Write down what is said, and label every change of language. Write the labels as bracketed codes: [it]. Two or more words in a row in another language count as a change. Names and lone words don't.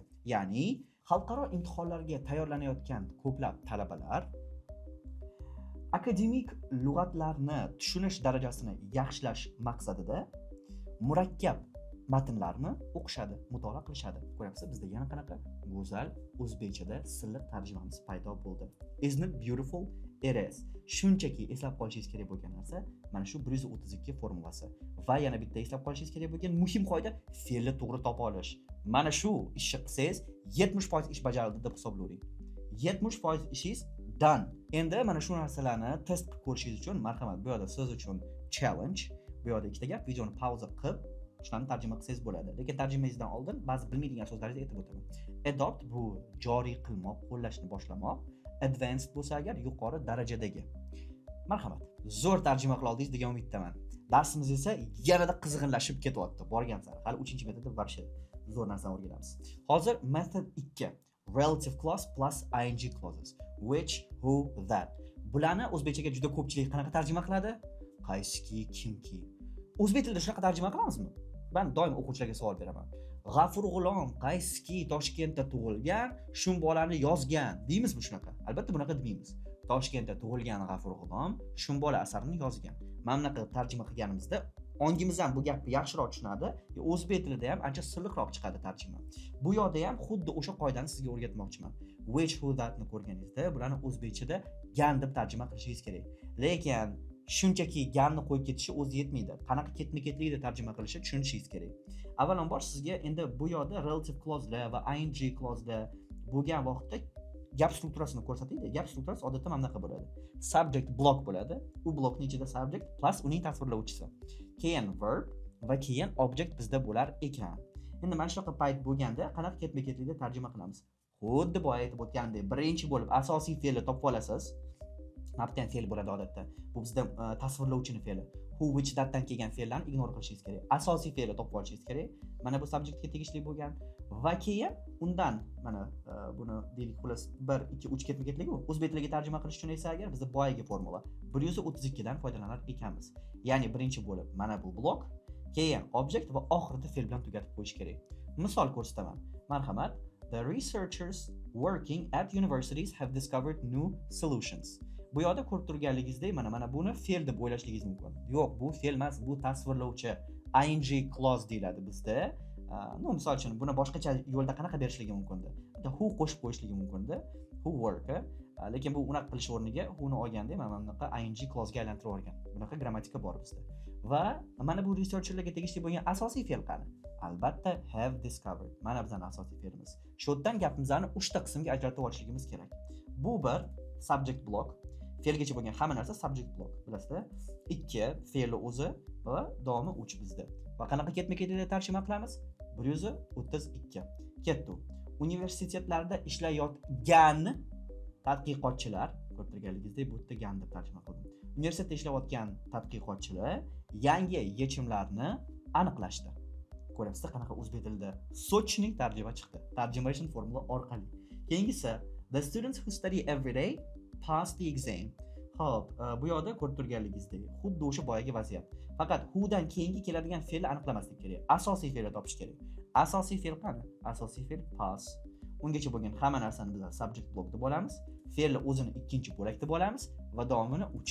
[uz] Ya'ni xalqaro imtihonlarga tayyorlanayotgan ko'plab talabalar akademik lug'atlarni tushunish darajasini yaxshilash maqsadida murakkab matnlarni o'qishadi, mutolaa qilishadi. Ko'ryapsiz, bizda yana qanaqa go'zal o'zbekchada silliq tarjimamiz paydo bo'ldi. [en] Isn't it beautiful? It is. [uz] Shunchaki eslab qolishingiz kerak bo'lgan narsa mana shu 132 formulasi. Va yana bitta eslab qolishingiz kerak bo'lgan muhim qoida fe'lni to'g'ri topa olish. Mana shu ishni qilsangiz 70% ish bajarildi deb hisoblaylik. 70% ishingiz done. Endi mana shu narsalarni test qilib ko'rishingiz uchun marhamat, bu yerda siz uchun challenge. Bu yerda ikkita gap, videoni pauza qilib shularni tarjima qilsangiz bo'ladi. Lekin tarjimangizdan oldin ba'zi bilmaydigan so'zlaringizni aytib o'taman. Adopt bu joriy qilmoq, qo'llashni boshlamoq. Advanced bo'lsa agar yuqori darajadagi. Marhamat. Zo'r tarjima qila oldingiz degan umiddaman. Darsimiz esa yanada qizg'inlashib ketyapti. Borgan sari. Hali 3-metodda varsha zo'r narsani o'rganamiz. Hozir method 2. [en] Relative clause plus ing clauses. Which, who, that. [uz] Bularni o'zbekchaga juda ko'pchilik qanaqa tarjima qiladi? Qaysiki, kimki. O'zbek tilida shunaqa tarjima qilamizmi? Men doim o'quvchilarga savol beraman. G'afur G'ulom qayski Toshkentda tug'ilgan, shu bolani yozgan deymizmi shunaqa? Albatta bunaqa demaymiz. Toshkentda tug'ilgan G'afur G'ulom shu bola asarini yozgan. Mana bunaqa tarjima qilganimizda ongimiz ham bu gapni yaxshiroq tushunadi. O'zbek tilida ham ancha silliqroq chiqadi tarjima. Bu yerda ham xuddi o'sha qoidani sizga o'rgatmoqchiman. [en] Which, who, [uz] thatni ko'rganingizda bularni o'zbekchada gan deb tarjima qilishingiz kerak. Lekin shunchaki ganni qo'yib ketishi o'zi yetmaydi. Qanaqa ketma-ketlikda tarjima qilishi tushunishingiz kerak. Avvalambor sizga endi bu yerda [en] relative clauselar [uz] va [en] ing clauselar [uz] bo'lgan vaqtda gap strukturasini ko'rsataydi. Gap strukturasi odatda mana bunaqa bo'ladi. [en] Subject block [uz] bo'ladi. U blokning ichida [en] subject plus [uz] uning tasvirlovchisi. Keyin verb va keyin object bizda bo'lar ekan. Endi mana shunaqa payt bo'lganda qanaqa ketma-ketlikda tarjima qilamiz? Xuddi boya aytib o'tgandek, birinchi bo'lib asosiy fe'lni topib olasiz. Nabdan fe'l bo'ladi odatda. Bu bizda tasvirlovchini fe'li. Who, which, thatdan kelgan fe'llarni ignore qilishingiz kerak. Asosiy fe'lni topib olishingiz kerak. Mana bu subjectga tegishli bo'lgan va keyin undan mana buni deylik xullas 1 2 3 ketma-ketligi bu. O'zbek tiliga tarjima qilish uchun esa agar bizda boyagi formula 132 dan foydalanar ekanmiz. Ya'ni birinchi bo'lib mana bu blok, keyin object va oxirida fe'l bilan tugatib qo'yish kerak. Misol ko'rsataman. Marhamat. [en] The researchers working at universities have discovered new solutions. [uz] Bu yerda ko'rib turganligingizdek mana buni fe'l deb o'ylashligingiz mumkin. Yo'q, bu fe'l emas, bu tasvirlovchi [en] ing clause [uz] deyiladi bizda. Misol uchun buni boshqacha yo'lda qanaqa berishligi mumkin-da? Who qo'shib qo'yishligi mumkin-da. [en] Who work. [uz] Lekin bu unaqa qilish o'rniga who'ni olganda mana bunaqa [en] ing clausega [uz] aylantirib yuborgan. Bunaqa grammatika bor bizda. Va mana bu researcherlarga tegishli bo'lgan asosiy fe'l qani? [en] Albatta have discovered. [uz] Mana bizning asosiy fe'limiz. Shu yerdan gapimizni 3 ta qismga ajratib olishligimiz kerak. Bu bir [en] subject block. [uz] Fe'lgacha bo'lgan hamma narsa [en] subject block, [uz] bilasizlar. 2 fe'li o'zi va davomi 3 bizda. Va qanaqa ketma-ketlikda tarjima qilamiz? 132. Ketdi. Universitetlarda ishlayotgan tadqiqotchilar, ko'rib turganligingizdek, bu yerda gan deb tarjima qildim. Universitetda ishlayotgan tadqiqotchilar yangi yechimlarni aniqlashdi. Ko'ryapsizlar qanaqa o'zbek tilida sochning tarjima chiqdi. Tarjimation formula orqali. [en] Keyingisi the students who study every day pass the exam. [uz] Xo'p, bu yoqda ko'rib turganligingizdek, xuddi o'sha boyagi vaziyat. Faqat who dan keyingi keladigan fe'lni aniqlamaslik kerak. Asosiy fe'lni topish kerak. Asosiy fe'l qani? Asosiy fe'l pass. Ungacha bo'lgan hamma narsani biz [en] subject block [uz] deb olamiz. Fe'lni o'zini ikkinchi bo'lak deb olamiz va davomini 3.